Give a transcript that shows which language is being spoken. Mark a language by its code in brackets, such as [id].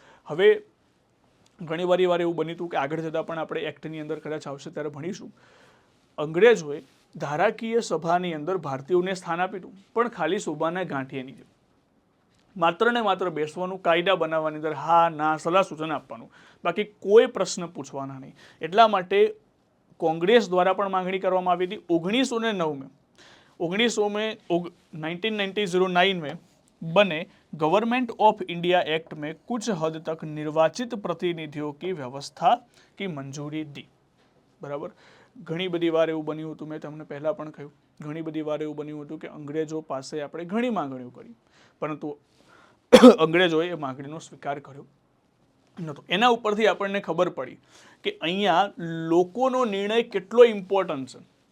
[gu] હવે ઘણી વાર એવું બન્યું હતું કે આગળ જતાં પણ આપણે એક્ટની અંદર કદાચ આવશે ત્યારે ભણીશું, અંગ્રેજોએ ધારાકીય સભાની અંદર ભારતીયોને સ્થાન આપ્યું પણ ખાલી શોભાના ગાંઠિયાની જેમ, માત્ર ને માત્ર બેસવાનું, કાયદા બનાવવાની અંદર હા ના સલાહ સૂચન આપવાનું, બાકી કોઈ પ્રશ્ન પૂછવાના નહીં. એટલા માટે કોંગ્રેસ દ્વારા પણ માંગણી કરવામાં આવી હતી. [hi] 1909 में बने गवर्नमेंट ऑफ इंडिया एक्ट में कुछ हद तक निर्वाचित प्रतिनिधियों की व्यवस्था की मंजूरी दी. बराबर. [gu] ઘણી બધી વાર એવું બન્યું હતું, મેં તમને પહેલાં પણ કહ્યું, ઘણી બધી વાર એવું બન્યું હતું કે અંગ્રેજો પાસે આપણે ઘણી માંગણીઓ કરી, પરંતુ અંગ્રેજોએ એ માંગણીનો સ્વીકાર કર્યો નહોતો. એના ઉપરથી આપણને ખબર પડી કે અહીંયા લોકોનો નિર્ણય કેટલો ઇમ્પોર્ટન્ટ છે.